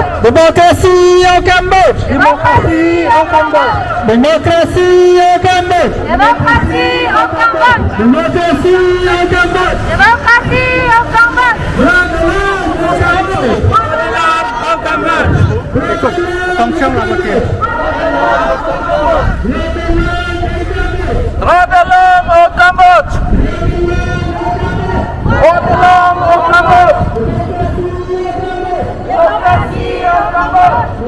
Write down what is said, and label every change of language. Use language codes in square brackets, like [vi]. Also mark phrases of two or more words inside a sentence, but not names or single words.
[fr] Démocratie au Cambodge. Démocratie au Cambodge. Démocratie au Cambodge. Démocratie au Cambodge. Démocratie au Cambodge. Démocratie au Cambodge. Droit de l'homme au Cambodge. Droit de l'homme au Cambodge. [km] ต้องខ្ញុំឡើងមកទៀត [fr] Droit de l'homme au Cambodge. Droit de l'homme au Cambodge. Démocratie au Cambodge.